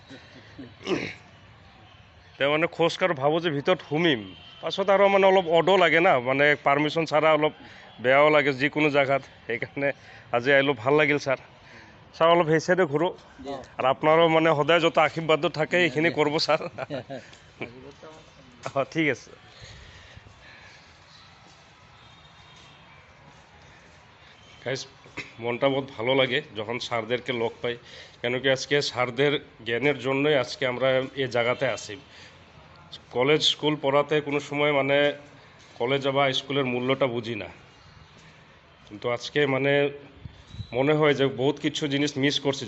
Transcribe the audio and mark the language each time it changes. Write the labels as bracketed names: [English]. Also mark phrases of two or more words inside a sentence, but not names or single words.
[Assamese] তেওঁ মানে খোজ কাঢ়োঁ, ভাবোঁ যে ভিতৰত সোমিম, পাছত আৰু মানে অলপ অডো লাগে না, মানে পাৰ্মিশ্যন ছাড়া অলপ বেয়াও লাগে যিকোনো জেগাত, সেইকাৰণে আজি আহিলোঁ, ভাল লাগিল ছাৰ। ছাৰ অলপ সেই চাইডে ঘূৰোঁ, আৰু আপোনাৰো মানে সদায় যত আশীৰ্বাদটো থাকে এইখিনি কৰিব ছাৰ। ঠিক আছে। [Bangla] গাইজ মনটা বহুত ভালো লাগে যখন স্যারদেরকে লোক পাই, কেন কি আজকে স্যারদের জ্ঞানের জন্যই আজকে আমরা এই জায়গাতে আসি। কলেজ স্কুল পড়াতে কোনো সময় মানে কলেজ বা স্কুলের মূল্যটা বুঝি না, কিন্তু আজকে মানে মনে হয় যে বহুত কিছু জিনিস মিস করছি।